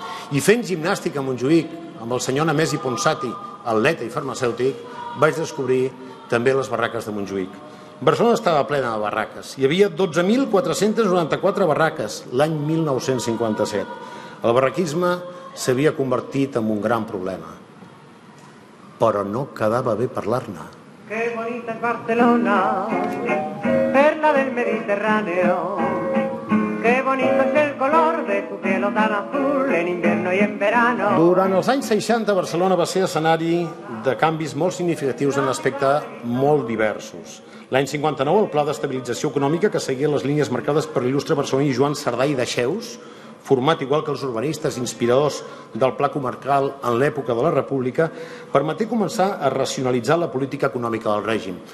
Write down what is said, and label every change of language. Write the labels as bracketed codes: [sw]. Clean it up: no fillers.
[ca] I fent gimnàstica a Montjuïc amb el senyor Nemesi Ponsati, atleta i farmacèutic, vaig descobrir també les barraques de Montjuïc. Barcelona estava plena de barraques. Hi havia 12.494 barraques l'any 1957. El barraquisme s'havia convertit en un gran problema. Però no quedava bé parlar-ne. [es] Qué bonita es Barcelona, perla del Mediterráneo. Qué bonito es el color de tu cielo tan azul en invierno y en verano. [ca] Durant els anys 60, Barcelona va ser escenari de canvis molt significatius en aspectes molt diversos. L'any 59, el Pla d'Estabilització Econòmica, que seguia les línies marcades per l'il·lustre barceloní Joan Cerdà i Dexeus, format igual que els urbanistes inspiradors del Pla Comarcal en l'època de la República, permeté començar a racionalitzar la política econòmica del règim.